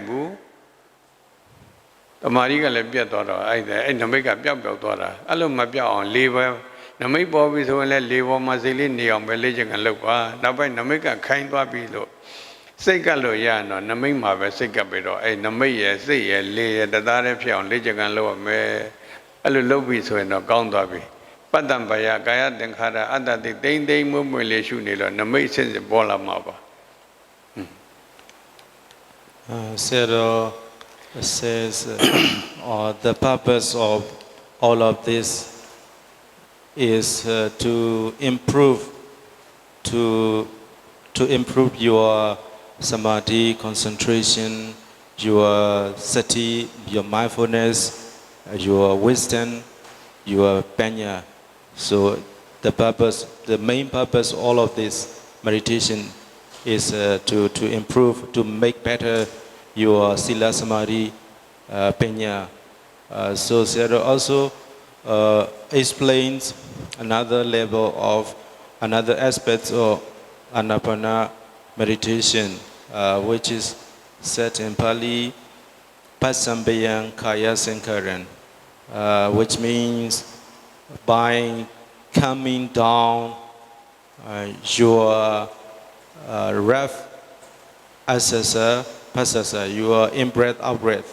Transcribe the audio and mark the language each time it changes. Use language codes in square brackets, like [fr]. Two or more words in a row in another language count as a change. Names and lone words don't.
[my] ဘူးတမာတိကလည်းပြတ်သွားတော့အဲ့နမိတ်ကပျောက်သွားတာအဲ့လိုမပြောက်အောင်လေးပဲနမိတ်ပေါ်ပြီဆိုရင်လည်းလေးပေါ်မှာစိတ်လေးနေအောင်ပဲလေ့ကျင့်ကလုပ်ပါနောက်ပိုင်းနမိတ်ကခိုင်သွားပြီလို့စိတ်ကလို့ရတော့နမိတ်မှာပဲစိတ်ကပြီးတော့အဲ့နမိတ်ရဲ့စိတ်ရဲ့လေးရဲ့တသားတည်းဖြစ်အောင်လေ့ကျင့်ကလုပ်ရမယ်အဲ့လိုလုပ်ပြီဆိုရင်တော့ကောင်းသွားပြီပတ္တံဘာယကာယသင်္ခါရအတ္တတိတိမ့်တိမ့်မှုမှုလေးရှုနေလို့နမိတ်စစ်စစ်ပေါ်လာမှာပါ [en] Sayadaw says the purpose of all of this is to improve your samadhi concentration, your sati, your mindfulness, your wisdom, your panya. So the main purpose of all of this meditation is to improve, to make better your [pi] sila samadhi panya. [en] So Sayadaw also explains another level of another aspect of anapana meditation, which is said in Pali, [pi] Pasambayang Kaya Sankaran, [en] which means by calming down your breath, [pi] asasa, pasasa, [en] your in-breath, out-breath.